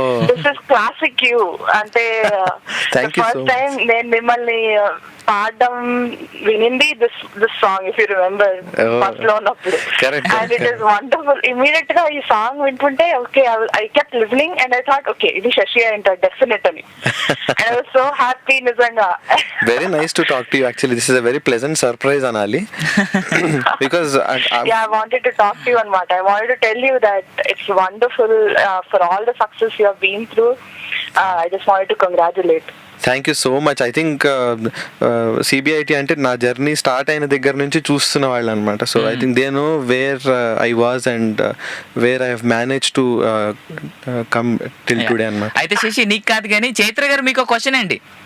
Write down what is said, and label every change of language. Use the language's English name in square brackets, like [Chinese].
[English] This is classic you. [Telugu] అంటే first time నేను మిమ్మల్ని పాడడం వినింది this song, [English] if you remember, [Telugu] first లో ఉన్నప్పుడు. [English] And it is wonderful. [Telugu] Immediate గా ఈ సాంగ్ వింటుంటే [English] okay, I kept listening and I thought okay, [Telugu] ఇది శశి అంటారు డెఫినెట్ అని. [English] and I was so happy, [Telugu] నిజంగా. [English] Very nice to talk to you. Actually this is a very pleasant surprise అనాలి. Because I wanted to talk to you anamata. I wanted to tell you that it's wonderful for all the success you have been through. I just wanted to congratulate. Thank you so much. I think [Telugu] CBIT అంటే నా journey start అయిన దగ్గర నుంచి చూస్తున్న వాళ్ళు అనమాట. [English] So I think they know where I was and where I have manage to come till today అనమాట. [Telugu] అయితే శశి నీకు కాదు కానీ చైత్ర గారు మీకు క్వశ్చన్ అండి.